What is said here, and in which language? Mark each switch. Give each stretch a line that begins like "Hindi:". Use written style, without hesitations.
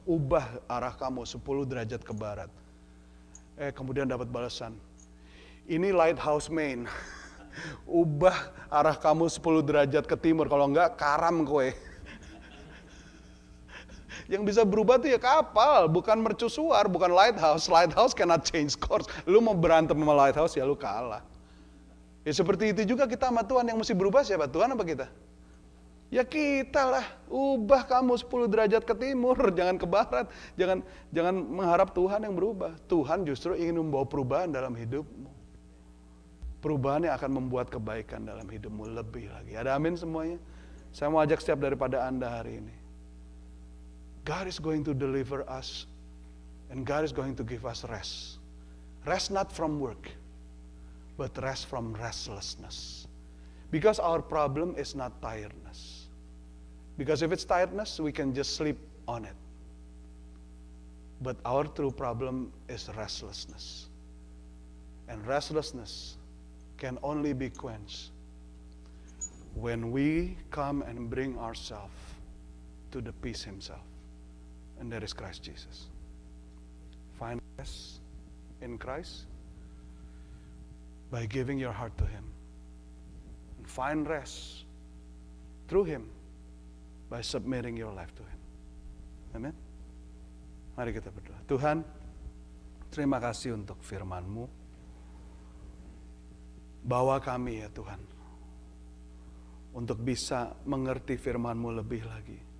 Indonesian: Ubah arah kamu 10 derajat ke barat. Kemudian dapat balasan, ini Lighthouse Maine. Ubah arah kamu 10 derajat ke timur, kalau enggak karam kowe. Yang bisa berubah tuh ya kapal, bukan mercusuar, bukan lighthouse.
English: Lighthouse cannot change course.
Indonesian: Lu mau berantem sama lighthouse ya lu kalah. Ya seperti itu juga kita sama Tuhan, yang mesti berubah siapa? Tuhan apa kita? Ya kita lah. Ubah kamu 10 derajat ke timur, jangan ke barat. Jangan mengharap Tuhan yang berubah. Tuhan justru ingin membawa perubahan dalam hidupmu. Perubahan yang akan membuat kebaikan dalam hidupmu lebih lagi. Ada amin semuanya? Saya mau ajak setiap daripada Anda hari ini.
English: God is going to deliver us. And God is going to give us rest. Rest not from work, but rest from restlessness. Because our problem is not tiredness. Because if it's tiredness, we can just sleep on it. But our true problem is restlessness. And restlessness can only be quenched when we come and bring ourselves to the peace Himself. And that is Christ Jesus. Find rest in Christ by giving your heart to Him. And find rest through Him by submitting your life to Him.
Indonesian: Amen. Mari kita berdoa. Tuhan, terima kasih untuk firman-Mu. Bawa kami ya Tuhan, untuk bisa mengerti firman-Mu lebih lagi.